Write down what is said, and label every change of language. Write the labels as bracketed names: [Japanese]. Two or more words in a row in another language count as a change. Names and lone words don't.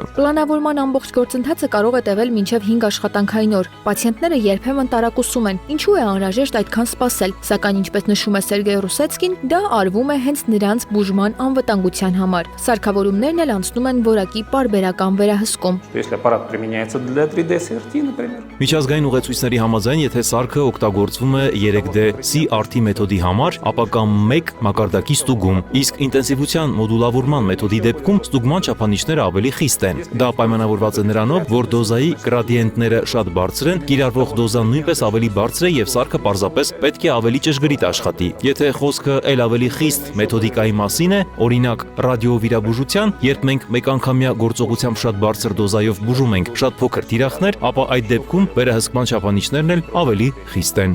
[Armenian] Պլանավորման ամբողջ գործընթացը կարող է տևել մինչև 5 աշխատանքային օր։ Պացիենտները երբեմն տարակուսում են, ինչու է անհրաժեշտ այդքան սպասել, սակայն ինչպես նշում է Սերգեյ Ռուսեցկին, դա արվում է հենց նրանց բուժման անվտանգության համար։ Սարքավորումներն էլ անցնում են որակի պարբերական վերահսկում։ [Russian] Если аппарат применяется для 3D CRT, например. [Armenian] Միջազգային ուղեցույցների համաձայն, եթե սարքը օգտագործվում է 3D CRT մեթոդի համար, ապա կամ 1 մակարդակի ստուգում, իսկ ինտենսիվության մոդուլավորման մեթոդի դեպքում ստուգման չափանիշները ավելի խիստ են։ Դա պայմանավորված է նրանով, որ դոզայի գրադիենտները շատ բարձր են, կիրառվող դոզան նույնպես ավելի բարձր է եւ սարքը պարզապես պետք է ավելի ճշգրիտ աշխատի։ Եթե խոսքը ել ավելի խիստ մեթոդիկայի մասին է, օրինակ ռադիովիրաբուժության, երբ մենք մեկանգամյա գործողությամբ շատ բարձր դոզայով բուժում ենք շատ փոքր թիրախներ, ապա այդ դեպքում վերահսկման չափանիշներն էլ ավելի խիստ են։